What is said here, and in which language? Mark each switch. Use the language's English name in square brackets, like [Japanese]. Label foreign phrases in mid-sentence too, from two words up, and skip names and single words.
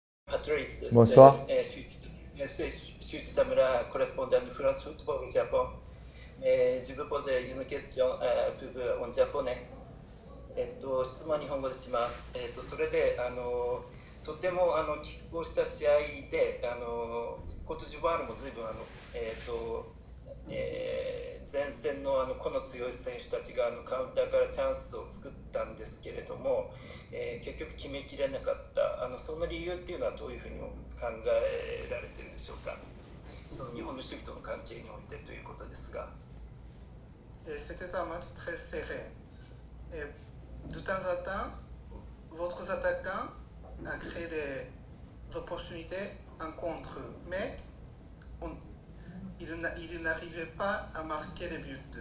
[French] Patrice, Bonsoir. Shuichi Tamura, correspondant de France Football au Japon. Je veux poser une question pour vous en japonais. [Japanese] 質問は日本語でします。それでとても拮抗した試合でコートジボワールも随分前線の個の強い選手たちがカウンターからチャンスを作ったんですけれども、結局決めきれなかったその理由っていうのはどういうふうに考えられているでしょうか。その日本の守備との関係においてということですが。 [French] C'était un match très serré. Et de temps en temps, votre attaquant a créé des opportunités en contre, mais il n'arrivait pas à marquer les buts.